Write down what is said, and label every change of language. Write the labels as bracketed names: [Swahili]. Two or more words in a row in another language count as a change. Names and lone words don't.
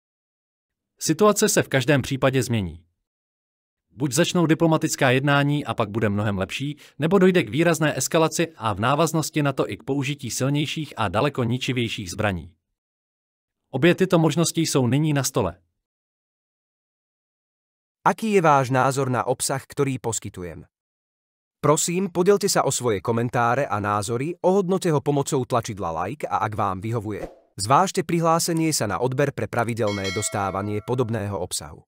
[Czech] Situace se v každém případě změní. Buď začnou diplomatická jednání a pak bude mnohem lepší, nebo dojde k výrazné eskalaci a v návaznosti na to i k použití silnějších a daleko ničivějších zbraní. Obě tyto možnosti jsou nyní na stole. [Slovak] Aký je váš názor na obsah, ktorý poskytujem? Prosím, podielte sa o svoje komentáre a názory, ohodnote ho pomocou tlačidla like a ak vám vyhovuje, zvážte prihlásenie sa na odber pre pravidelné dostávanie podobného obsahu.